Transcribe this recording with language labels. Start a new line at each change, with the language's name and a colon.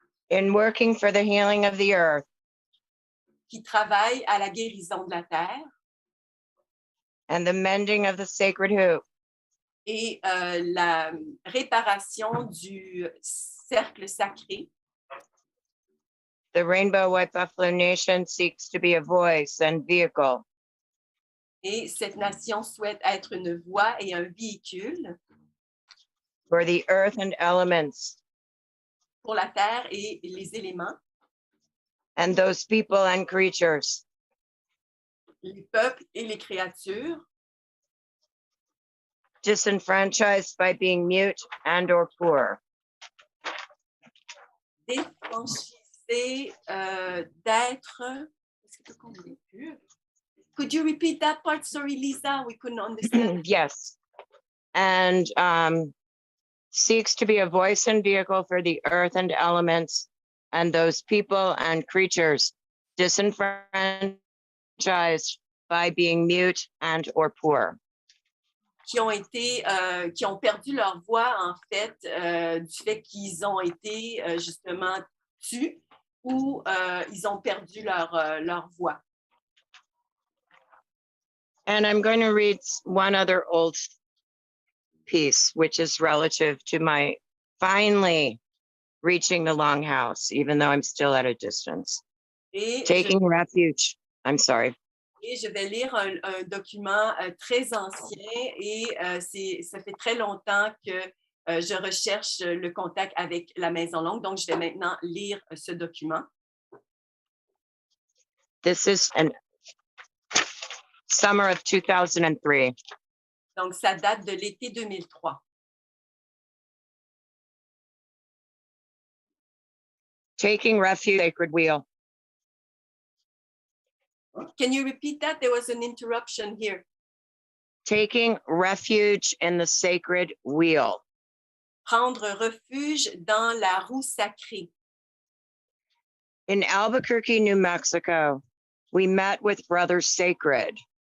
English: In working for the healing of the earth.
French: Qui travaillent à la guérison de la terre.
English: And the mending of the sacred hoop.
French: Et la réparation du cercle sacré.
English: The Rainbow White Buffalo Nation seeks to be a voice and vehicle
French: Et cette nation souhaite être une voix et un véhicule
English: for the earth and elements
French: pour la terre et les éléments,
English: and those people and creatures
French: les peuples et les créatures,
English: disenfranchised by being mute and or poor.
French: défranchisés d'être. Est-ce que tu peux compléter?
English: Could you repeat that part? Sorry, Lisa, we couldn't understand. Yes. And seeks to be a voice and vehicle for the earth and elements and those people and creatures disenfranchised by being mute and or poor.
French: Qui ont perdu leur voix, en fait, du fait qu'ils ont été justement tus ou ils ont perdu leur voix.
English: And I'm going to read one other old piece, which is relative to my finally reaching the Longhouse, even though I'm still at a distance. Taking refuge. I'm sorry.
French: Et je vais lire un document très ancien et ça fait très longtemps que je recherche le contact avec la Maison longue. Donc, je vais maintenant lire ce document.
English: This is an summer of 2003.
French: Donc, ça date de l'été 2003.
English: Taking refuge, sacred wheel. Can you repeat that? There was an interruption here. Taking refuge in the sacred wheel.
French: Prendre refuge dans la roue sacrée.
English: In Albuquerque, New Mexico, we met with Brother Sacred.